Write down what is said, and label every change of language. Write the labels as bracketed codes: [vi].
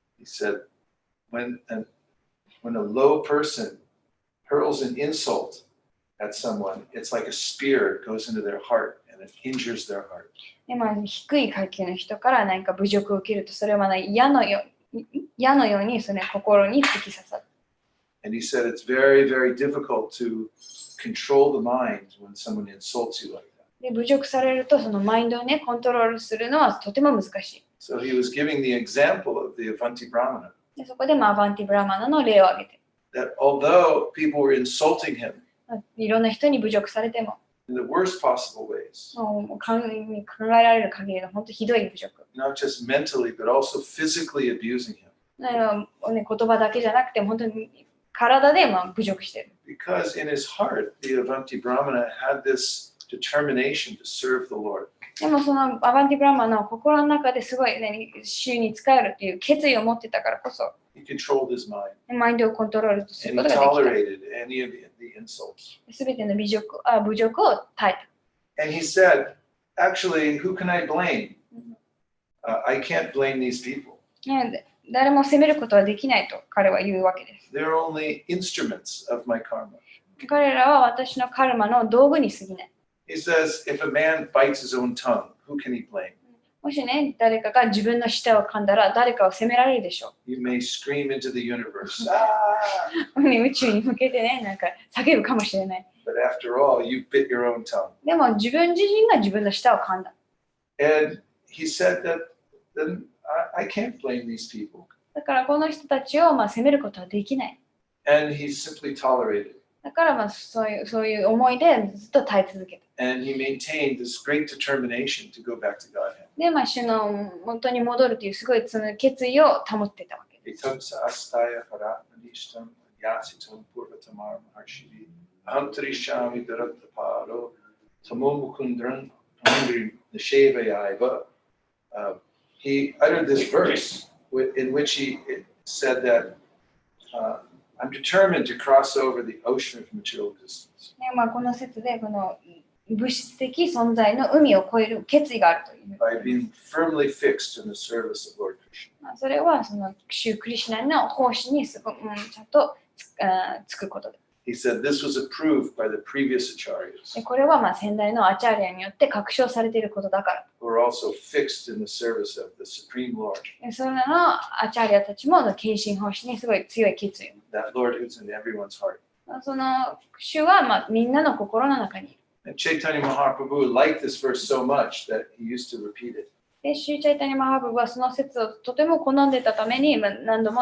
[en] He said, when a low person hurls an insult at someone, it's like a spear goes into their heart and it injures their heart. [ja] で、低い階級の人から何か侮辱を受けると、それは矢のようにその心に突き刺さる。 [en] And he said it's very, very difficult to control the mind when someone insults you like that. [ja] で、侮辱されると、そのマインドをね、コントロールするのはとても難しい。 [en] So he was giving the example of the Avanti Brahmana. [ja] で、そこでアバンティブラマナの例を挙げて、 [en] That although people were insulting him [ja] いろんな人に侮辱されても、 [en] in the worst possible ways, [ja] 考えられる限りの本当ひどい侮辱。 [en] not just mentally, but also physically abusing him. [ja] 言葉だけじゃなくて、本当に体で侮辱してる。 [en] Because in his heart, the Avanti Brahmana had this determination to serve the Lord. [ja] でもそのアバンティブラマナの心の中ですごい、主に仕えるという決意を持ってたからこそ、 [en] He controlled his mind [ja] マインドをコントロールする [en] and he [ja] とがで [en] tolerated any of the insults. [ja] きた。すべての侮辱を耐え [en] And he said, actually, who can I blame? I can't blame these people. [ja] た。誰も責めることはできないと彼は言うわけです。 [en] They're only instruments of my karma. [ja] 彼らは私のカルマの道具に過ぎない。 [en] He says, if a man bites his own tongue, who can he blame? [ja] もしね、誰かが自分の舌を噛んだら誰かを責められるでしょ [en] You may scream into the universe, [ja] う。宇宙に向けてね、叫ぶかもしれない。 [en] but after all, you bit your own tongue. [ja] でも自分自身が自分の舌を噛んだ。 [en] And he said that then I can't blame these people. [ja] だからこの人たちを責めることはできない。 [en] And he simply tolerated. [ja] だからそういう思いでずっと耐え続けた。 [en] And he maintained this great determination to go back to Godhead. [ja] で、主の元に戻るというすごいその決意を保ってたわけです。 [sa] Etam sa astaya paratmanishtam yasitam purvatamar maharshiri aham trishami darataparo tamomukundran angry nishevayaiva. [en] He uttered this verse in which he said that I'm determined to cross over the ocean of material existence. [ja] ね、この説でこの物質的存在の海を越える決意があるという。 [en] By being firmly fixed in the service of Lord Krishna. [ja] それはその主クリシュナの奉仕にちゃんとつくことで。 [en] He said this was approved by the previous acharyas, [ja] でこれは先代のアチャーリアによって確証されていることだから。 [en] who are also fixed in the service of the Supreme Lord, [ja] それらのアチャーリアたちも献身奉仕にすごい強い決意を。 [en] that Lord who's in everyone's heart. [ja] その主はみんなの心の中にいる。 [en] And Chaitanya Mahaprabhu liked this verse so much that he used to repeat it. [ja] で、シューチャイタニマハブはその説をとても好んでたために何度も